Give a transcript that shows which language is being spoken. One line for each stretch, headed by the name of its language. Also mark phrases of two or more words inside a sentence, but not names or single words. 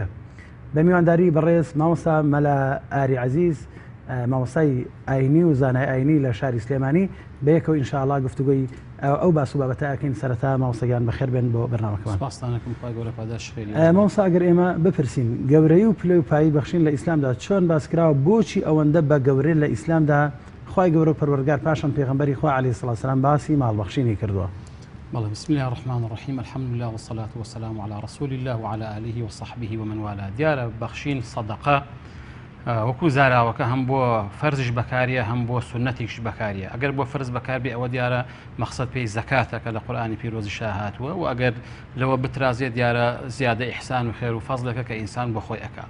Central Kurdish: بە میوانداری بەڕێز مامۆستا مەلا ئاری عەزیز مامۆستای ئاینی و زانای ئاینی لە شاری سلێمانی بە یەکەوە ئینشاءڵڵا گفتوگۆی ئەو باس و بابەتە ئەکەین سەرەتا مامۆستاگیان بەخێر بێن بۆ بەرنامەکەمان. مامۆستا ئەگەر ئێمە بپرسین گەورەی و پلەی و پایی بەخشین لە ئیسلامدا چۆن باس کراوە بۆچی ئەوەندە بە گەورەی لە ئیسلامدا خوای گەورە و پەروەردگار پاشان پێغەمبەری خوا
Arabic: عەلەیهی سڵات وسەلام
Central Kurdish: باسی ماڵبەخشینی کردووە؟
Arabic: بسم الله الرحمن الرحيم الحمد لله والصلاة والسلام على رسول الله وعلى آله وصحبه ومن والاه.
Central Kurdish: دیارە بەخشین سەدەقە وەکو زاراوەکە هەم بۆ فەرزش بەکاریە هەم بۆ سنەتێکش بەکاریە. ئەگەر بۆ فەرز بەکاربێ ئەوە دیارە مەقسەد پێی زەکاتە کە لە قورئانی پیرۆزی هاتووە و ئەگەر لەوە بترازێت دیارە زیادە ئیحسان و خێر و فەزلەکە کە ئینسان بۆ خۆی ئەکا.